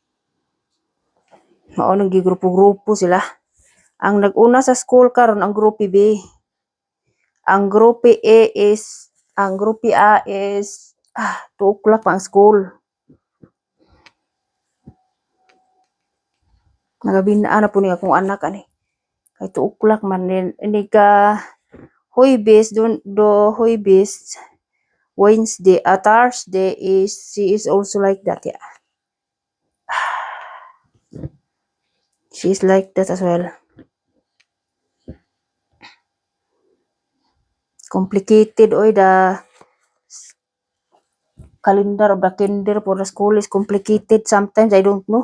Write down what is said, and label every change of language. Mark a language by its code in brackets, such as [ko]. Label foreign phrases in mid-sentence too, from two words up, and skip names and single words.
[ceb] Mao nang gigrupo-grupo sila. Ang nag-una sa school karon ang group B. Ang group A is 2 o'clock pa ang school. Nagabinaan na po ni akong anak ani. Kay 2 o'clock man ini ka Huwebes Huwebes [en] Wednesday, Thursday she is also like that yeah. She is like that as well. Complicated oy the calendar of the kinder for the school is complicated sometimes I don't know.